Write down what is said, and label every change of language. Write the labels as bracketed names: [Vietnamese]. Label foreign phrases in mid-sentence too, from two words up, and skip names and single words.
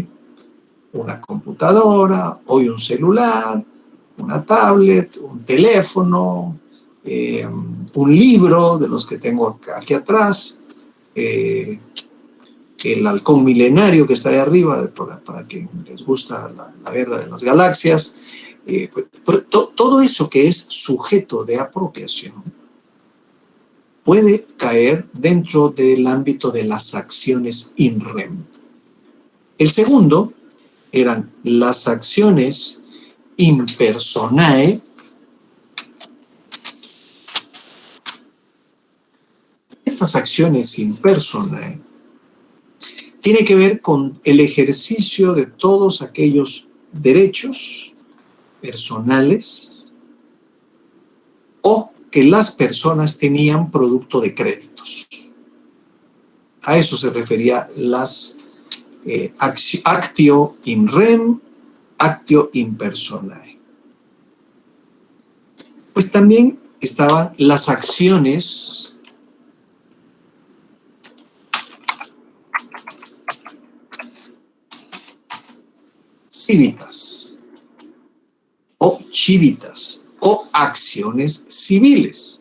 [Spanish] Una computadora, hoy un celular, una tablet, un teléfono, un libro de los que tengo aquí atrás, el halcón milenario que está ahí arriba, para quien les gusta la guerra de las galaxias, todo eso que es sujeto de apropiación puede caer dentro del ámbito de las acciones [Latin] in rem. [Spanish] El segundo eran las acciones [Latin] in personae. [Spanish] Estas acciones [Latin] in personae [Spanish] tienen que ver con el ejercicio de todos aquellos derechos personales o que las personas tenían producto de créditos. A eso se refería las [Latin] actio in rem, actio in personae. [Spanish] Pues también estaban las acciones cívitas o civitas o acciones civiles.